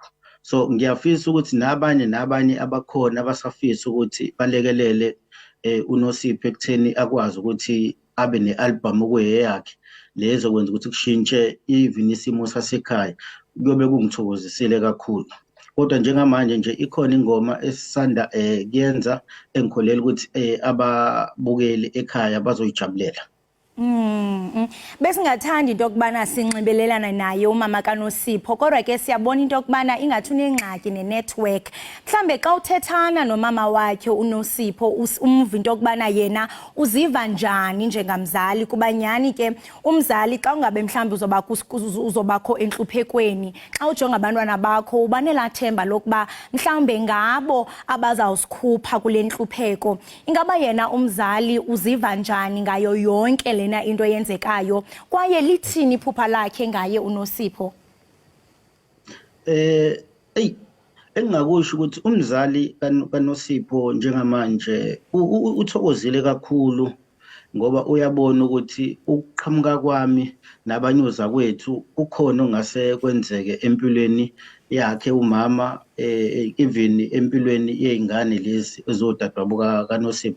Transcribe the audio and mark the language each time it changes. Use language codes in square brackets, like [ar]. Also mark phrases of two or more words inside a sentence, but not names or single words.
[zu] So ngiyafisa ukuthi nabanye abakhona abasafisa ukuthi balekelele uNosipho ekutheni akwazi ukuthi abe ne-album okuyeyakhe lezo kwenza ukuthi kushintshe even isimo sasekhaya, kuyobe kungithokozisile kakhulu. Kodwa njengamanje nje ikhona ingoma esisanda kuyenza engikholela ukuthi ababukeli ekhaya bazoyijabulela. [xh] Besingathanda into yokubana sinxibelelana naye umama kaNosipho, kodwa ke siyabona into yokubana ingathi unengxaki nenetwork. Mhlambe xa uthethana nomama wakhe uNosipho umva into yokubana yena uziva njani njengamzali, kuba nyani ke umzali xa ungabe mhlambe uzobakho entluphekweni, xa ujonga abantwana bakho ubanela themba lokuba mhlambe ngabo abazawusikhupha kule ntlupheko. Ingaba yena umzali uziva njani ngayo yonke lena into yenzekayo, kwaye lithini iphupha lakhe ngaye uNosipho? [zu] Engingakusho ukuthi umzali kaNosipho njengamanje uthokozile kakhulu ngoba uyabona ukuthi ukuqhamuka kwami nabanyuza kwethu kukhona ongase kwenzeke empilweni yakhe umama, even empilweni yezingane lezi ezodadwabuka kaNosipho.